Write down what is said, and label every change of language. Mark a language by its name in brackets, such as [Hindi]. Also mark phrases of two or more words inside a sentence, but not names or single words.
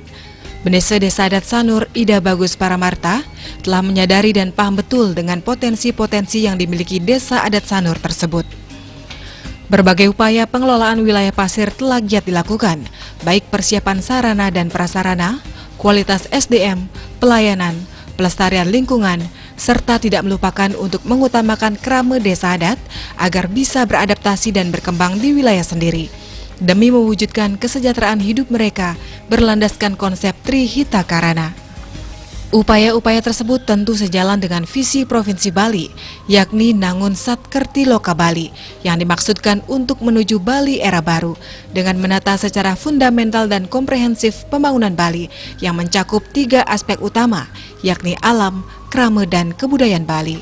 [Indonesian] Benese Desa Adat Sanur, Ida Bagus Paramarta, telah menyadari dan paham betul dengan potensi-potensi yang dimiliki Desa Adat Sanur tersebut. Berbagai upaya pengelolaan wilayah pasir telah giat dilakukan, baik persiapan sarana dan prasarana, kualitas SDM, pelayanan, pelestarian lingkungan, serta tidak melupakan untuk mengutamakan krame desa adat agar bisa beradaptasi dan berkembang di wilayah sendiri, demi mewujudkan kesejahteraan hidup mereka berlandaskan konsep Trihita Karana. Upaya-upaya tersebut tentu sejalan dengan visi Provinsi Bali, yakni Nangun Satkerti Loka Bali, yang dimaksudkan untuk menuju Bali era baru, dengan menata secara fundamental dan komprehensif pembangunan Bali, yang mencakup 3 aspek utama, yakni alam, krama, dan kebudayaan Bali.